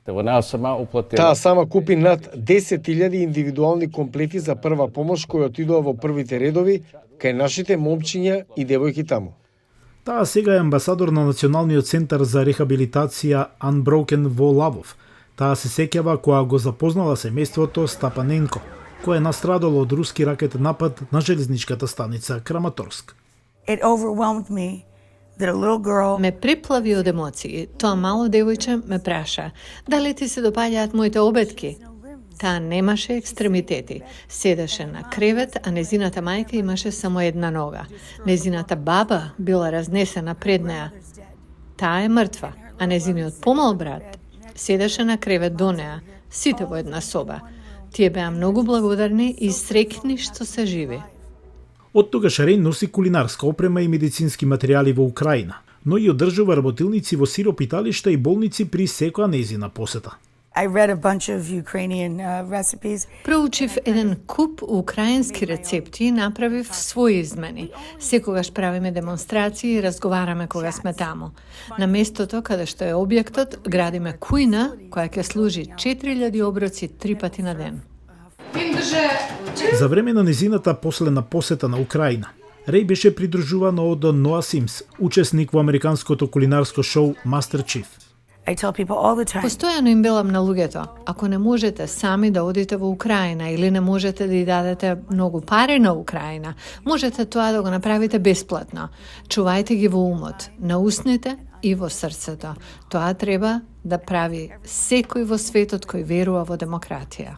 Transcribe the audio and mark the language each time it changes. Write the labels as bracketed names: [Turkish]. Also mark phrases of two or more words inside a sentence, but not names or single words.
[Macedonian] Таа сама купи над 10.000 индивидуални комплети за прва помош кои отидоа во првите редови кај нашите момчиња и девојки таму. Таа сега е амбасадор на Националниот центар за рехабилитација Unbroken во Лавов. Таа се сеќава кога го запознала семејството Стапаненко, кој е настрадало од руски ракетен напад на железничката станица Краматорск. [English] It overwhelmed me that a little girl [Macedonian] Ме приплави од емоции. Тоа мало девојче ме праша, дали ти се допаѓаат моите обетки? Таа немаше екстремитети. Седеше на кревет, а незината мајка имаше само една нога. Незината баба била разнесена пред неа. Таа е мртва, а незиниот помал брат седеше на кревет до неа, сите во една соба. Тие беа многу благодарни и среќни што се живи. Од тогаш Рей носи кулинарска опрема и медицински материјали во Украина, но и одржува работилници во сиропиталишта и болници при секоја нејзина посета. [English] I read a bunch of Ukrainian recipes. [Macedonian] Проучив еден куп украински рецепти и направив своји измени. Секогаш правиме демонстрации и разговараме кога сме таму. На местото каде што е објектот, градиме кујна која ќе служи 4000 оброци 3 пати на ден. За време на незината последна посета на Украина, Рей беше придружуван од Ноа Симс, учесник во американското кулинарско шоу Master Chief. [English] I tell people all the time. [Macedonian] Постојано им велам на луѓето, ако не можете сами да одите во Украина или не можете да ја дадете многу пари на Украина, можете тоа да го направите бесплатно. Чувајте ги во умот, на усните и во срцето. Тоа треба да прави секој во светот кој верува во демократија.